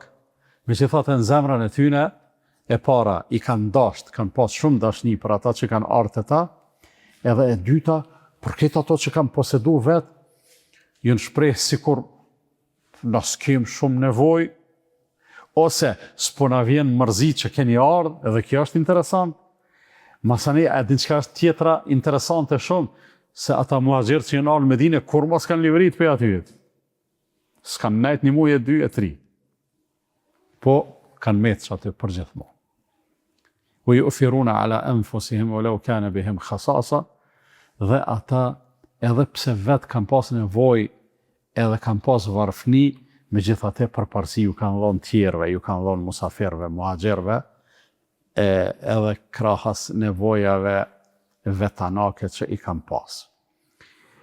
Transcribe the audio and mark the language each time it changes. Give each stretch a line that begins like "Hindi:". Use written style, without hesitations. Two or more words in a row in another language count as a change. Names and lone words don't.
Albanian: Me që thotë në zemrën e tyne, e para i kanë dasht, kanë pas shumë dashni për ata që kanë ardhur ta, edhe e dyta, për këtë ato që kanë posedu vetë, jënë shpreh sikur na s'kem shumë nevojë, ose s'po na vjen mërzi që keni ardhur, edhe kjo është interesant. Masani, e din çka është tjetra interesante shumë, se ata muhaxhirët që janë ardhur në Medinë kur mos kanë livrit për aty. S'kan nejt një muaj, 2 e 3. Po kanë metë aty për gjithmonë.
Arabic: ويؤثرون على أنفسهم ولو كان بهم خصاصة,
Albanian: dhe ata edhe pse vetë kanë pas nevojë, edhe kanë pas varfëni, megjithatë përparësi ju kanë dhënë tjerëve, ju kanë dhënë musafirëve, muhaxhirëve, edhe krahas nevojave vetanake që i kanë pas.